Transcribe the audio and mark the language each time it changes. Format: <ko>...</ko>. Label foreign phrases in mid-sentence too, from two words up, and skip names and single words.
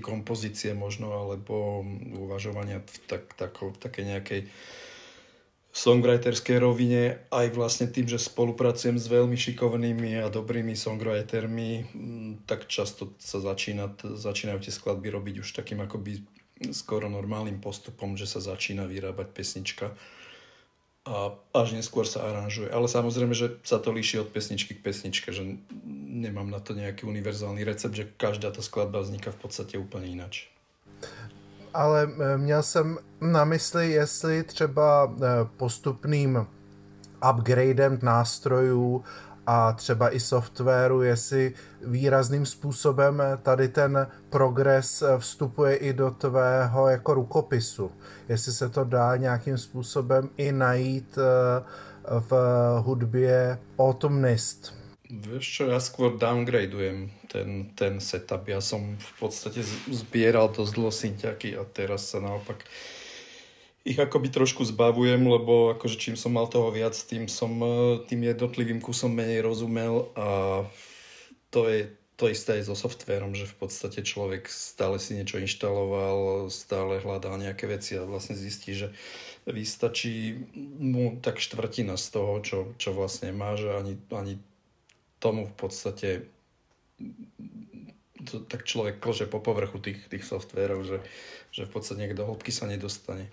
<sk>kompozície možno, alebo uvažovania v také nejakej songwriterskej rovine, aj vlastne tým, že spolupracujem s veľmi šikovnými a dobrými songwritermi, tak často sa začínajú tie skladby robiť už takým akoby skoro normálnym postupom, že sa začína vyrábať pesnička a až neskôr sa aranžuje. Ale samozrejme, že sa to líši od pesničky k pesničke, že nemám na to nejaký univerzálny recept, že každá tá skladba vzniká v podstate úplne ináč.</sk> <cs>Ale měl jsem na mysli, jestli třeba postupným upgradem nástrojů a třeba i softwaru, jestli výrazným způsobem tady ten progres vstupuje i do tvého jako rukopisu. Jestli se to dá nějakým způsobem i najít v hudbě Autumnist.</cs> <sk>Vieš čo, ja skôr downgradujem ten setup. Ja som v podstate zbieral dosť dlho synťaky a teraz sa naopak ich akoby trošku zbavujem, lebo akože čím som mal toho viac, tým jednotlivým kusom menej rozumel a to je to isté aj so softvérom, že v podstate človek stále si niečo inštaloval, stále hľadal nejaké veci a vlastne zistí, že vystačí mu tak štvrtina z toho, čo vlastne má, že ani tomu v podstate tak človek klže po povrchu tých softvérov, že v podstate niekto do hĺbky sa nedostane.</sk>